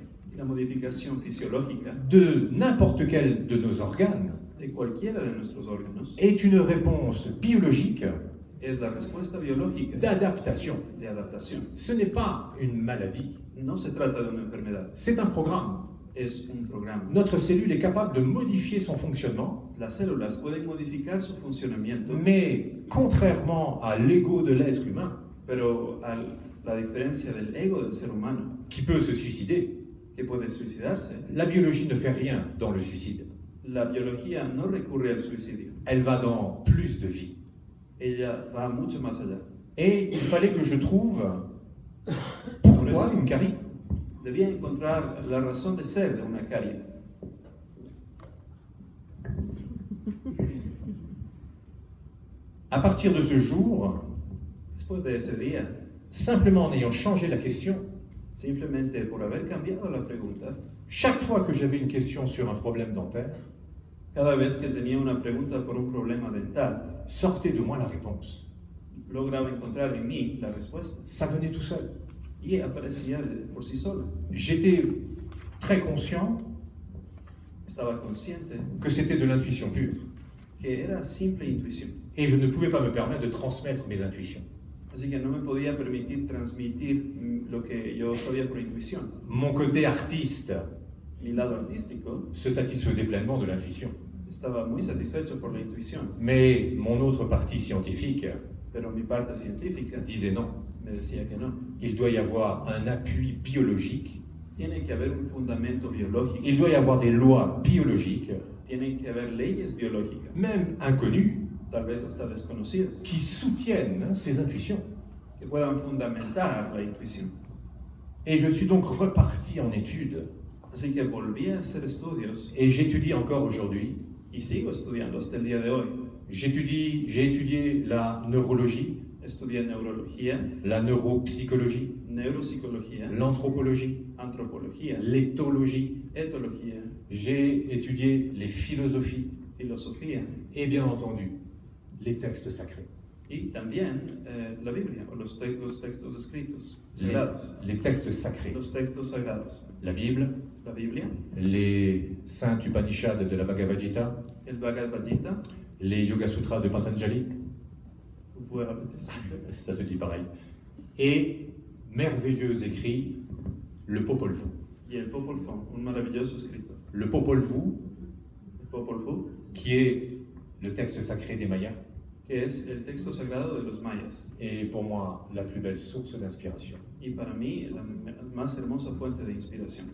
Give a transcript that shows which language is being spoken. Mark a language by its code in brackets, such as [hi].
[es] Y la modificación fisiológica [fr] de n'importe quel de nos organes [es] de cualquiera de nuestros órganos [fr] est une réponse biologique [es] es la respuesta biológica [fr] d'adaptation. [es] de adaptación. [fr] Ce n'est pas une maladie, [es] No se trata de una enfermedad, [fr] c'est un programme. [es] es un programa. [fr] Notre cellule est capable de modifier son fonctionnement, [es] Las células pueden modificar su funcionamiento, [fr] mais contrairement à l'ego de l'être humain, [es] pero la diferencia del ego del ser humano, [fr] qui peut se suicider, [es] que puede suicidarse, [fr] la biologie ne fait rien dans le suicide. [es] la biología no recurre al suicidio. [fr] Elle va dans plus de vie. [es] Ella va mucho más allá. [fr] Et il fallait que je trouve pourquoi une carie. [es] Debía encontrar la razón de ser de una carie. [fr] À partir de ce jour, [es] Después de ese día, [fr] simplement en ayant changé la question, [es] simplemente por haber cambiado la pregunta, [fr] chaque fois que j'avais une question sur un problème dentaire, [es] Cada vez que tenía una pregunta por un problema dental, [fr] sortait de moi la réponse. [es] lograba encontrar en mí la respuesta. [fr] Ça venait tout seul. [es] Y aparecía por sí sola. [fr] J'étais très conscient [es] Estaba consciente [fr] que c'était de l'intuition pure. [es] que era simple intuición. [fr] Et je ne pouvais pas me permettre de transmettre mes intuitions. [es] Así que no me podía permitir transmitir lo que yo sabía por intuición. [fr] Mon côté artiste [es] Mi lado artístico [fr] se satisfaisait pleinement de l'intuition. [es] estaba muy satisfecho por la intuición, [fr] Mais mon autre partie scientifique [es] pero mi parte científica [fr] disait non. [es] me decía que no. [fr] Il doit y avoir un appui biologique. [es] Tiene que haber un fundamento biológico, [fr] Il doit y avoir des lois biologiques, [es] tienen que haber leyes biológicas, [fr] même inconnues, [es] tal vez hasta desconocidas, [fr] qui soutiennent ces intuitions. [es] que puedan fundamentar la intuición. [fr] Et je suis donc reparti en études. [es] Así que volví a hacer estudios [fr] Et j'étudie encore aujourd'hui. [es] y sigo estudiando hasta el día de hoy. [fr] J'ai étudié la neurologie, [es] Estudié neurología, [fr] la neuropsychologie, [es] neuropsicología, [fr] l'anthropologie, [es] antropología, [fr] l'éthologie. [es] etología, [fr] J'ai étudié les philosophies [es] filosofía [fr] et bien entendu les textes sacrés. [es] y también la Biblia o los textos escritos, [fr] Les, [es] sagrados, [fr] les textes sacrés. [es] los textos sagrados. [fr] La Bible, [es] La Biblia, [fr] les saints Upanishads de la Bhagavad Gita, [es] el Bhagavad Gita, [fr] les Yoga Sutras de Patanjali, vous pouvez répéter s'il vous plaît? ça se dit pareil, et merveilleux écrit, le Popol Vuh. [es] Y el Popol Vuh, un maravilloso escrito. [fr] Le Popol Vuh, [es] El Popol Vuh, [fr] qui est le texte sacré des Mayas, [es] que es el texto sagrado de los mayas. [fr] est pour moi la plus belle source d'inspiration. [es] Y para mí, la más hermosa fuente de inspiración.